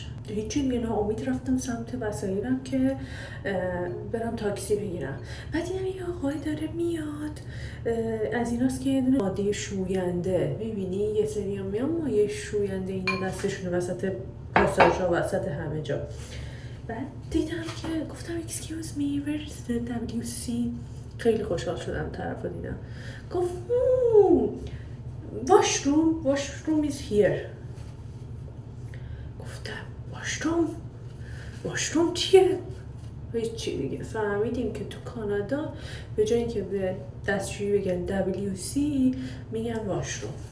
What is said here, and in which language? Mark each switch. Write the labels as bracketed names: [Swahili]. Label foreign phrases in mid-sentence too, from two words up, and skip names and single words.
[Persian] هیچی دیگه ناامید رفتم سمت وسایلم که برم تاکسی بگیرم. بعد دیدم یه آقای داره میاد از ایناست که یه دونه ماده شوینده، میبینی یه سری هم میان مایه شوینده اینا دستشونه وسط پاساژها وسط همه جا. بعد دیدم که گفتم [English] excuse me where is the WC. [Persian] خیلی خوشحال شدم طرف رو دیدم. [English] گفت washroom is here. [Persian] گفتم washroom چیه؟ هیچی دیگه. فهمیدیم که تو کانادا به جایی که به دستشویی بگن WC میگن washroom.